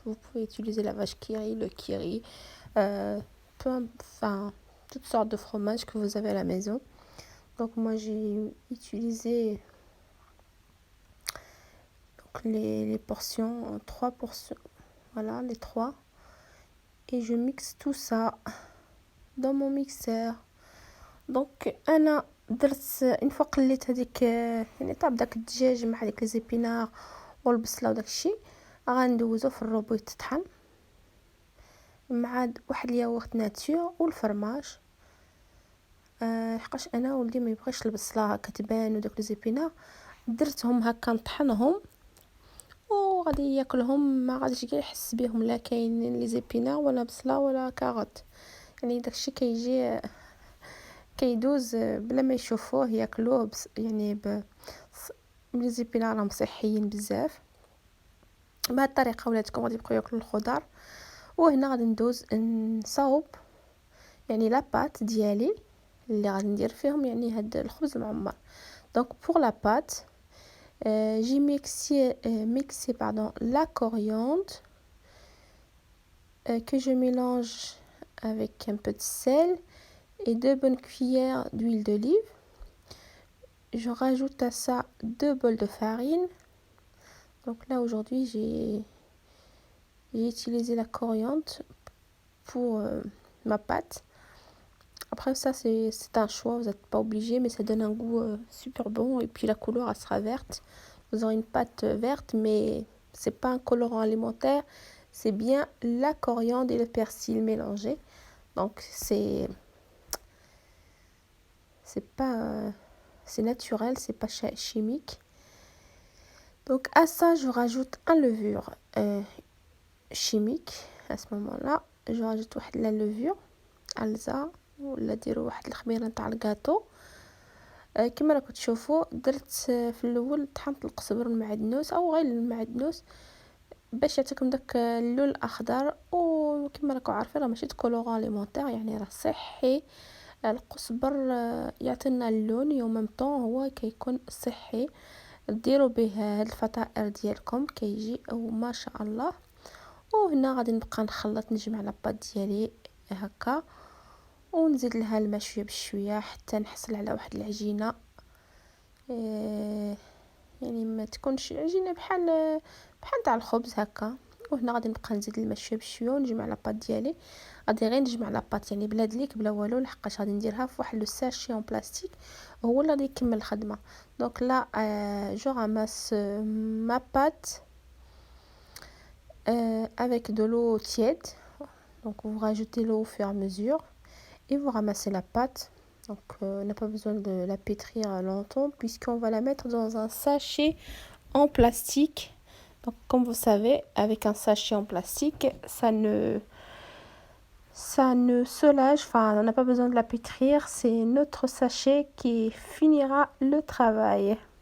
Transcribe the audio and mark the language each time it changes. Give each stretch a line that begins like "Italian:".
French: Vous pouvez utiliser la vache qui rit, le kiri, enfin, toutes sortes de fromages que vous avez à la maison. Donc moi, j'ai utilisé donc, les portions, 3 portions, voilà, les 3. Et je mixe tout ça dans mon mixeur.
Arabic: Donc, أنا درت une fois قليت هذيك يعني طاب داك الدجاج مع هذيك لي زيبينار والبصله وداك الشيء، غندوزو في الروبو يتطحن مع واحد الياغورت ناتور والفرماج. حقاش انا ولدي ما يبغيش البصله كتبان وداك لي زيبينار، درتهم هكا نطحنهم وغادي ياكلهم، ما غاديش كاع يحس بهم، لا كاينين لي زيبينار ولا بصله ولا كاروت، يعني داكشي كيجي كيدوز بلا ما يشوفوه ياكلوه يعني لي زيبينار راهم صحيين بزاف. بهذه الطريقه ولادكم غادي يبقاو ياكلوا الخضر. وهنا غادي ندوز نصاوب يعني لا بات ديالي اللي غادي ندير فيهم يعني هاد الخبز المعمر.
French: دونك pour la pâte j'ai mixé la coriandre que je mélange avec un peu de sel et 2 bonnes cuillères d'huile d'olive. Je rajoute à ça 2 bols de farine. Donc là aujourd'hui j'ai utilisé la coriandre pour ma pâte. Après ça c'est un choix, vous n'êtes pas obligé, mais ça donne un goût super bon, et puis la couleur elle sera verte. Vous aurez une pâte verte, mais c'est pas un colorant alimentaire, c'est bien la coriandre et le persil mélangés. Donc c'est pas c'est naturel, c'est pas chimique. Donc à ça je rajoute un levure chimique. À ce moment-là je rajoute واحد la levure alza
Arabic: ولا ديروا واحد الخميره نتاع الكاطو. كما راكم تشوفوا درت في الاول طحنت القزبر المعدنوس او غير المعدنوس باش يعطيكم داك اللون الاخضر. وكما راكم عارفين راه ماشي كولورون اليمونتير، يعني راه صحي. القزبر يعطينا اللون يوم طون هو كيكون صحي. ديروا به هاد الفطائر ديالكم كيجي او ما شاء الله. وهنا غادي نبقى نخلط نجمع لاباط ديالي هكا ونزيد لها الماء شويه بشويه حتى نحصل على واحد العجينه يعني ما تكونش عجينه بحال تاع الخبز هكا. وهنا غادي نبقى نزيد الماء شويه بشويه ونجمع لاباط ديالي. غادي غير نجمع لاباط يعني بلا دليك بلا والو، لحقاش غادي نديرها في واحد لو ساشي اون بلاستيك هو اللي غادي يكمل الخدمه.
French: دونك لا جو راماس ما بات avec de l'eau tiède. Donc vous rajoutez l'eau au fur et à mesure et vous ramassez la pâte. Donc on n'a pas besoin de la pétrir longtemps puisqu'on va la mettre dans un sachet en plastique. Donc comme vous savez, avec un sachet en plastique, ça ne soulage, enfin on n'a pas besoin de la pétrir, c'est notre sachet qui finira le travail.